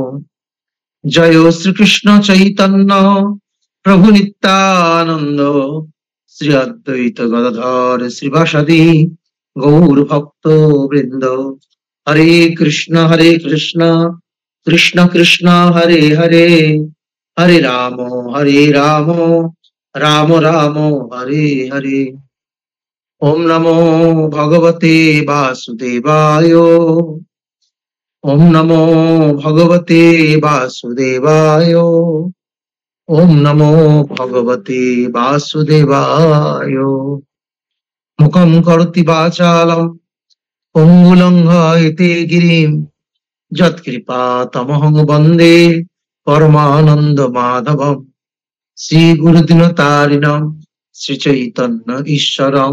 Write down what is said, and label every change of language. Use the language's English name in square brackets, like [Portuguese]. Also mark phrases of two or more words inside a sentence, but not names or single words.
[Bangla] জয় শ্রীকৃষ্ণ চৈতন্য প্রভু নিত্যানন্দ শ্রী অদ্বৈত গদাধর শ্রীবাসাদি গৌর ভক্ত বৃন্দ। [Sanskrit] হরে কৃষ্ণ কৃষ্ণ কৃষ্ণ হরে হরে হরে রাম রাম রাম হরে হরে। ওম নমো ভগবতে বাসুদেবায়। ওম নমো ভগবতে বাসুদেবায়। ওম নমো ভগবতে বাসুদেবায়। মুখং করোতি বাচালং পঙ্গু লঙ্ঘয়তে গিরিম যৎকৃপা তমহং বন্দে পরমানন্দ মাধবম। শ্রী গুরুদিনতারিণম শ্রী চৈতন্য ঈশ্বরম।